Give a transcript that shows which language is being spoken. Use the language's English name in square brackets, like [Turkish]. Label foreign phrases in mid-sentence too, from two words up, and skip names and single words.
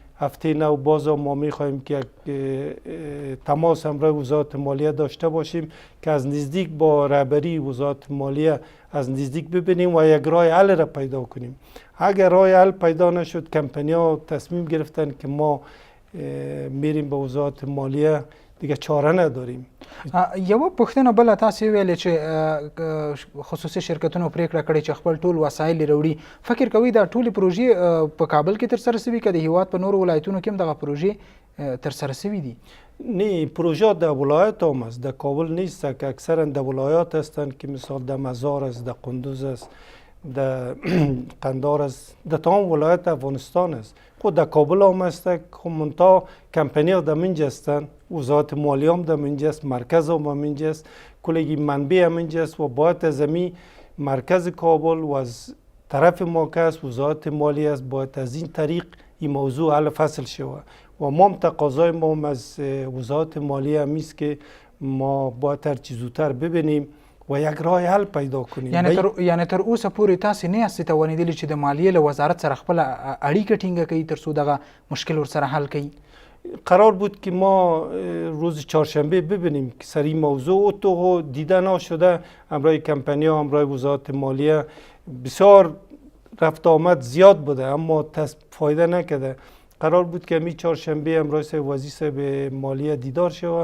[Persian] هفته نو باز ما میخواهیم که تماس همراه وزارت مالیه داشته باشیم که از نزدیک با رهبری وزارت مالیه از نزدیک ببینیم و یک راه حل را پیدا کنیم. اگر راه حل پیدا نشد، کمپنی‌ها تصمیم گرفتن که ما میریم به وزارت مالیه، دیگه چاره نداریم. [Pashto] یو پوښتنه بله تاسو ویلې چې خصوصي شرکتونو پریکړه کړې چې خپل ټول وسایل راوړي. فکر کوئ دا ټولې پروژې په کابل کې ترسره شوي که د هیواد په نورو ولایتونو کې هم دغه پروژې ترسره شوي دي؟ [Persian] نه، پروژه در ولایت هم است، در کابل نیست که اکثرا در ولایات هستند که مثال در مزار است، در قندوز است، در قندار است، در تمام ولایت افغانستان است. خود در کابل هم است، خب منتها کمپنی ها در منجا هستند، وزارت مالیه هم در منجا است، مرکز هم در منجا است، کلگی منبع هم منجا است و باید از مرکز کابل و از طرف مرکز وزارت مالیه است، باید از این طریق این موضوع حل فصل شود و ما هم تقاضای ما از وزارت مالیه هم است که ما باید هر چیز زودتر ببینیم و یک راه حل پیدا کنیم. [Pashto] یعنی تر اوسه پورې تاسې نه یاستئ توانېدلي چې د مالیې له وزارت سره خپله اړیکه ټینګه کوي تر څو دغه مشکل ورسره حل کوي؟ [Persian] قرار بود که ما روز چهارشنبه ببینیم که سر این موضوع تو دیده نشده. همراه کمپنی ها، همراه وزارت مالیه بسیار رفت آمد زیاد بوده اما فایده نکرده. قرار بود که همین چهارشنبه همراه وزیر به مالیه دیدار شود.